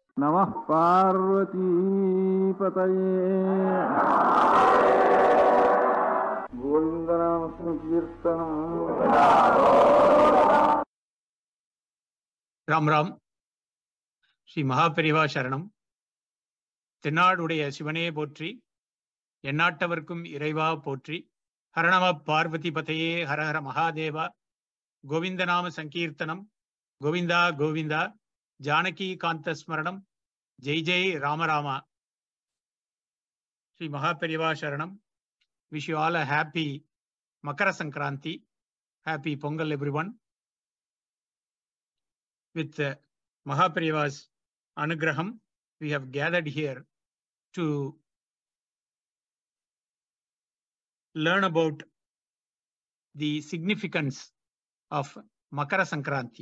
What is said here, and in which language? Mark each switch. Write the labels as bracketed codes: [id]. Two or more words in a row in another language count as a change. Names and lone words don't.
[sa] नमः पार्वती पतये गोविन्दनाम संकीर्तनम्. राम राम, श्री Mahaperiva शरणम्, [ta] தென்னாடுடைய சிவனே போற்றி, எந்நாட்டவர்க்கும் இறைவா போற்றி, [sa] हरनम पार्वती पतये हर हर महादेव, गोविन्दनाम संकीर्तनम्, गोविन्दा गोविन्दा, जानकी कान्त स्मरणम्, जय जय रामराम. Sri Mahaperiva Sharanam. [en] Wish you all a happy Makara Sankranti, happy Pongal everyone. With Mahaperiva's Anugraham, we have gathered here to learn about the significance of Makara Sankranti.